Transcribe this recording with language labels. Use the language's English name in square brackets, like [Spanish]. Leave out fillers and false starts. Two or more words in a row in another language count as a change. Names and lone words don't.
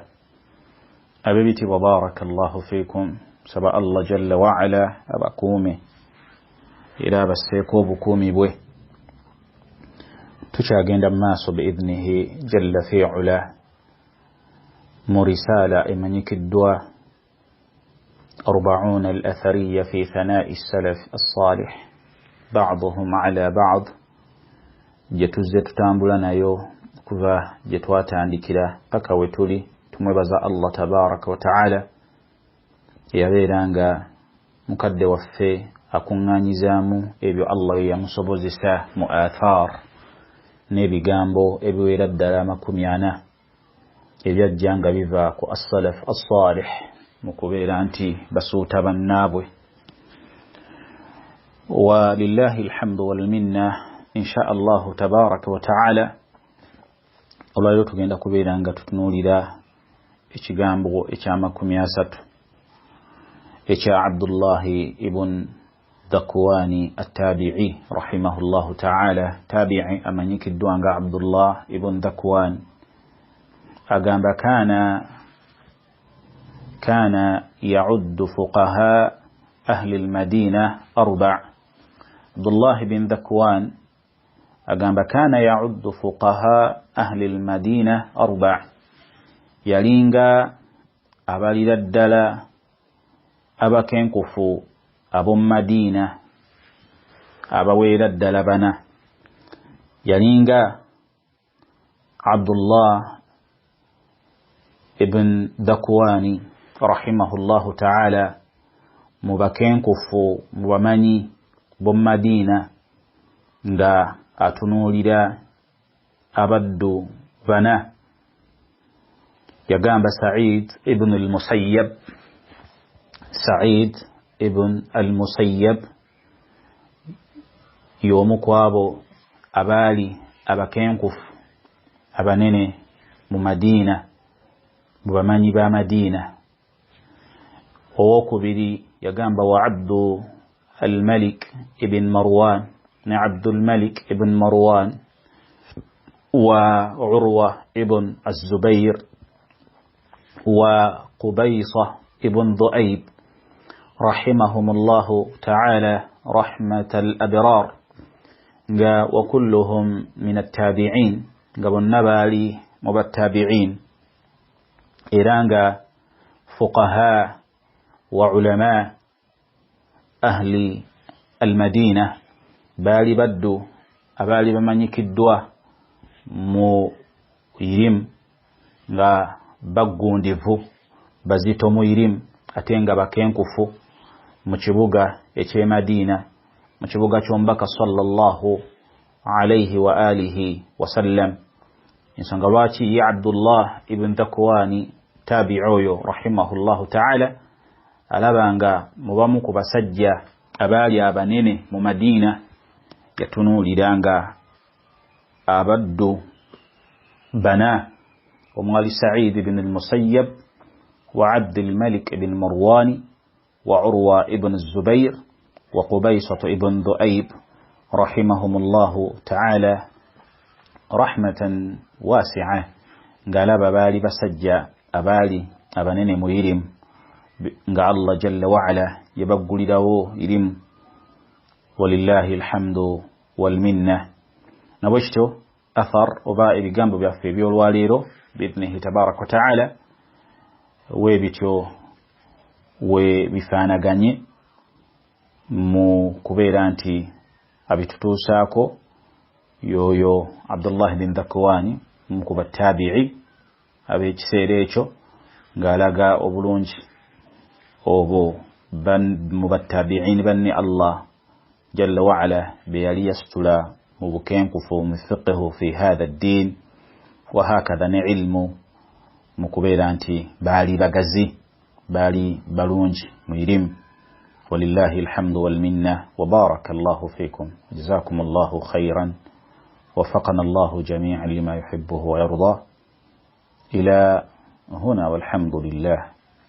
[Ganda] Ab'ebitibwa [Arabic] بارك الله فيكم, [Ganda] saba Allah [Arabic] جل وعلا [Ganda] abakuume era abasseeko obukuumi bwe. Tukyagenda maaso [Arabic] بإذنه جل في علاه [Ganda] mu risaala emanyikiddwa 40 [Arabic] الأثرية في ثناء السلف الصالح بعضهم على بعض, [Ganda] gye tuzze tutambula nayo kuva gye twatandikira paka we tuli. Tumwebaza Allah [Arabic] تبارك وتعالى [Ganda] yabeeranga mukadde waffe akuŋŋaanyizaamu ebyo Allah yamusobozesa mu athar n'ebigambo ebiwera ddala 40 ebyajja nga biva ku [Arabic] السلف الصالح [Ganda] mu kubeera nti basuuta bannaabwe. [Arabic] ولله الحمد والمنة، إن شاء الله تبارك وتعالى. [Ganda] Olwaleero tugenda kubeera nga tutunuulira ekigambo ekya 30 ekya Abdullahi ibn Dhakwani at-Tabi'i [Arabic] رحمه الله تعالى. [Ganda] Tabi'i amanyikiddwa nga Abdullah ibn Dhakwan. [Arabic] Agamba كان يعد فقهاء أهل المدينة 4. Abdullah ibn Dhakwan agamba كان يعد فقهاء أهل المدينة 4. [Ganda] Yalinga abalira ddala abakenkufu ab'omu Madina abaweera ddala 4. Yalinga Abdullah ibn Dhakwani [Arabic] رحمه الله تعالى [Ganda] mu bakenkufu mu bamanyi b'omu Madina nga atunuulira abaddu 4. Yagamba Sa'id ibn al-Musayyab. Sa'id ibn al-Musayyab y'omu ku abo abaali abakenkufu abanene mu Madina, mu bamanyi ba Madina. Owokubiri yagamba wa Abdu al-Malik ibn Marwan, ne Abdul Malik ibn Marwan wa Urwa ibn az-Zubayr wa Qubaysa ibn Dhu'ayb [Arabic] رحمهم الله تعالى رحمة الأبرار. وكلهم من التابعين, [Ganda] nga bonna baali mu battabi'in era [Arabic] nga فقهاء وعلماء أهل المدينة, [Ganda] baali baddu abaali bamanyikiddwa mu irimu nga baggundivu bazito mu irimu ate nga bakenkufu mu kibuga eky'e Madina, mu kibuga ky'omubaka [Arabic] صلى الله عليه وعلى آله وسلم. [Ganda] ensonga lwaki ye Abdullah ibn Dhakwani tabi'oyo [Arabic] رحمه الله تعالى [Ganda] alabanga mubamu ku basajja abaali abanene mu Madina yatunuuliranga abaddu bana omwali Sa'id ibn al-Musayyab wa Abd al-Malik ibn Marwan wa Urwa ibn al-Zubayr wa Qubaysah ibn Dhu'ayb [Arabic] رحمهم الله تعالى رحمة واسعة [Ganda] ngalaba baali basajja abaali abanene mu ilimu nga Allah [Arabic] جل وعلا [Ganda] yabaggulirawo ilimu [Arabic] ولله الحمد والمنة [Ganda] nabwekityo athar oba ebigambo byaffe ebyolwaleero [Arabic] بإذنه تبارك وتعالى [Ganda] weebityo we bifaanaganye mu kubeera nti abitutuusaako yoyo Abdullah bin Dhakwani mu batabi'i ab'ekiseera ekyo ng'alaga obulungi obwo mu batabi'in banne Allah jalla [Arabic] وعلا [Ganda] be yali yasitula mu bukenkufu mu fiqhu [Arabic] في هذا الدين وهكذا [Ganda] ne ilmu mu kubeera nti baali bagazi baali balungi mu ilimu [Arabic] ولله الحمد والمنة وبارك الله فيكم جزاكم الله خيرا وفقنا الله جميعا لما يحبه ويرضاه إلى هنا والحمد لله.